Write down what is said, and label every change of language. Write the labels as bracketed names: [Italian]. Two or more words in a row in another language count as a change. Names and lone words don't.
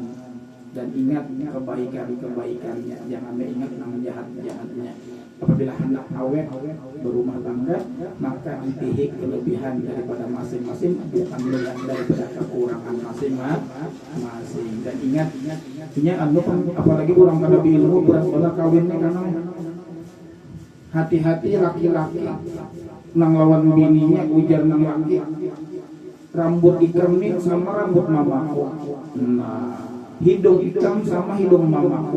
[Indonesian] Dan ingat kebaikannya, jangan mengingat yang jahatnya. Apabila hendak awet berumah tangga, maka dipihik kelebihan daripada masing-masing, bukan melihat daripada kekurangan masing-masing. [Banjar] Dan ingat, apalagi orang kada ilmu berat kawinnya karena hati-hati laki-laki nang lawan bininya ujar nang laki rambut ikam nih sama rambut mamaku. Nah, hidung ikam sama hidung mamaku.